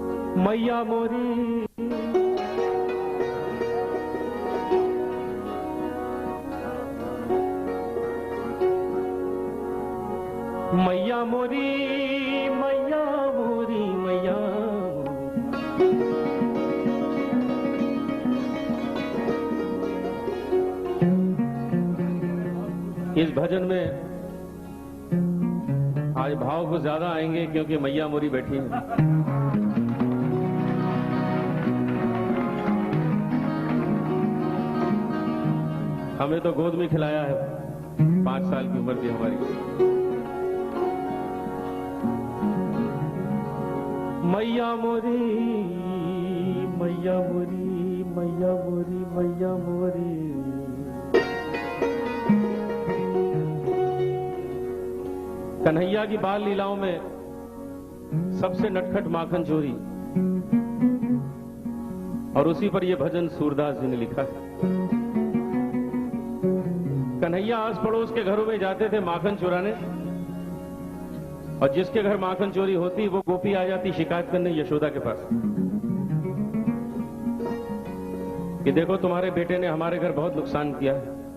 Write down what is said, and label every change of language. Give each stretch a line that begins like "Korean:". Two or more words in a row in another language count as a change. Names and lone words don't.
Braj: मैया मोरी मैया मोरी मैया
Hindi: मोरी मैया इस भजन में आज भाव कुछ ज्यादा आएंगे क्योंकि मैया मोरी बैठी है। हमें तो गोद में खिलाया है, 5 साल की उम्र थी हमारी।
Braj: मैया मोरी मैया मोरी मैया मोरी मैया मोरी।
Hindi: कन्हैया की बाल लीलाओं में सबसे नटखट माखन चोरी, और उसी पर यह भजन सूरदास जी ने लिखा है। कन्हैया आस पड़ोस के घरों में जाते थे माखन चुराने, और जिसके घर माखन चोरी होती वो गोपी आ जाती शिकायत करने यशोदा के पास कि देखो तुम्हारे बेटे ने हमारे घर बहुत नुकसान किया है।